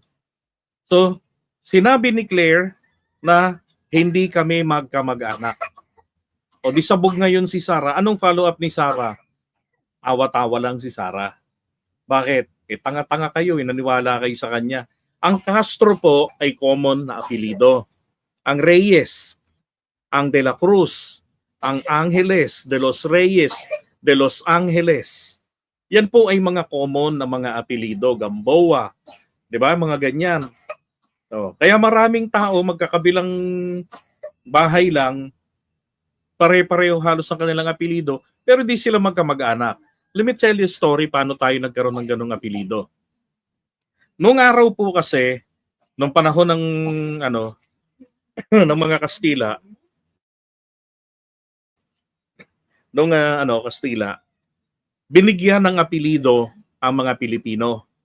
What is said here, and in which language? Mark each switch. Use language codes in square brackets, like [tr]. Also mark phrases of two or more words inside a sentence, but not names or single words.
[tl] So, sinabi ni Claire na hindi kami magkamag-anak. O di sabog ngayon si Sara. Anong follow-up ni Sara? Awa-tawa lang si Sara. Bakit? Tanga-tanga kayo, naniwala kayo sa kanya. Ang Castro po ay common na apelido. Ang Reyes, ang De la Cruz, ang Angeles, De los Reyes, De los Angeles. Yan po ay mga common na mga apelido. Gamboa, di ba? Mga ganyan. So, kaya maraming tao magkakabilang bahay lang, pare-pareho halos ang kanilang apelido, pero di sila magkamag-anak. [en] Let me tell you a story [tl] paano tayo nagkaroon ng ganung apelido. Noong araw po kasi, nung panahon ng ng mga Kastila, Kastila, binigyan ng apelido ang mga Pilipino.